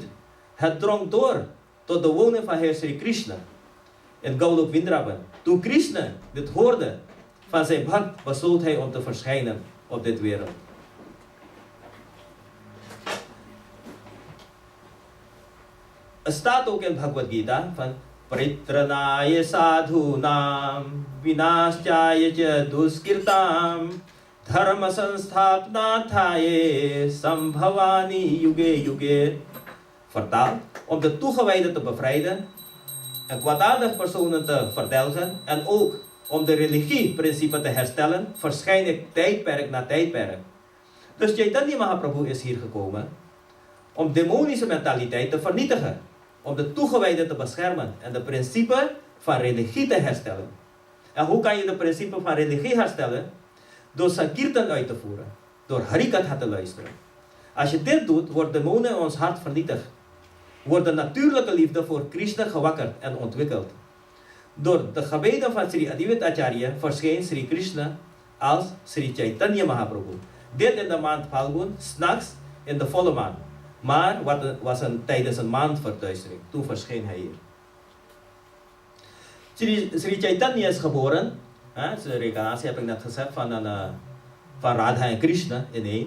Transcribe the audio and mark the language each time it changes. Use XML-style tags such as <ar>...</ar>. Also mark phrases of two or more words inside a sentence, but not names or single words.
<nl>Het drong door tot de woning van Heer Sri Krishna in Gaulok Vrindavan. Toen Krishna dit hoorde van zijn bhakt, besloot hij om te verschijnen op dit wereld. Er staat ook in Bhagavad Gita van</nl> <sa>Pritranaya sadhunam vinashchaya cha duskirtam dharma sanstapnathaye sambhavani yuge yuge.</sa> <nl>Vertaald, om de toegewijden te bevrijden en kwaadaardige personen te verdelgen en ook om de religieprincipe te herstellen, verschijn ik tijdperk na tijdperk. Dus Chaitanya Mahaprabhu is hier gekomen om demonische mentaliteit te vernietigen, om de toegewijden te beschermen en de principe van religie te herstellen. En hoe kan je de principe van religie herstellen? Door sankirtan uit te voeren, door harikatha te luisteren. Als je dit doet, wordt demonen in ons hart vernietigd. Wordt de natuurlijke liefde voor Krishna gewakkerd en ontwikkeld. Door de gebeden van Sri Adivaita Acharya verscheen Sri Krishna als Sri Chaitanya Mahaprabhu. Dit in de maand Phalgun, 's nachts in de volle maan. Maar was tijdens een maandverduistering. Toen verscheen hij hier. Sri Chaitanya is geboren. De reïncarnatie heb ik net gezegd van Radha en Krishna in één.</nl>